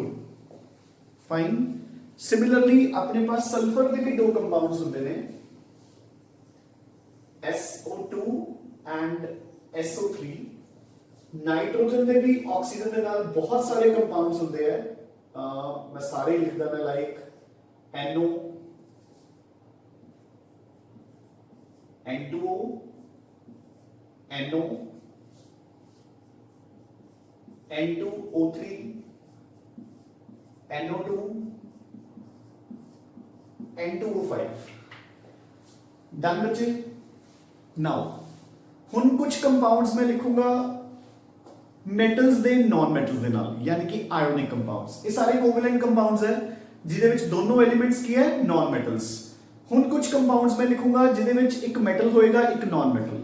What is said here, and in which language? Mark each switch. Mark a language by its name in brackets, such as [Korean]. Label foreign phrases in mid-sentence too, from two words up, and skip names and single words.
[Punjabi] ਫਾਈਨ. ਸਿਮਿਲਰਲੀ ਆਪਣੇ ਪਾਸ ਸਲਫਰ ਦੇ ਵੀ ਦੋ ਕੰਪਾਊਂਡਸ ਹੁੰਦੇ ਨੇ SO2 ਐਂਡ SO3. ਨਾਈਟ੍ਰੋਜਨ ਦੇ ਵੀ ਆਕਸੀਜਨ ਦੇ ਨਾਲ ਬਹੁਤ ਸਾਰੇ ਕੰਪਾਊਂਡਸ ਹੁੰਦੇ ਹਨ. मैं सारे लिखदा मैं लाइक NO, N2O, NO, N2O3, NO2, N2O5. ਡਨ ਬੱਚੇ. ਨਾਉ ਹੁਣ ਕੁਝ ਕੰਪਾਊਂਡਸ ਮੈਂ ਲਿਖਾਂਗਾ ਮੈਟਲਸ ਦੇ [English] non metals [Punjabi] ਦੇ ਨਾਲ, ਯਾਨੀ ਕਿ [English] ionic compounds. [Punjabi] ਇਹ ਸਾਰੇ [English] covalent compounds [Punjabi] ਹੈ ਜਿਦੇ ਵਿੱਚ ਦੋਨੋਂ ਐਲੀਮੈਂਟਸ ਕੀ ਹੈ [English] non metals. [Punjabi] ਹੁਣ ਕੁਝ ਕੰਪਾਊਂਡਸ ਮੈਂ ਲਿਖਾਂਗਾ ਜਿਦੇ ਵਿੱਚ ਇੱਕ ਮੈਟਲ ਹੋਏਗਾ ਇੱਕ [English] non metal.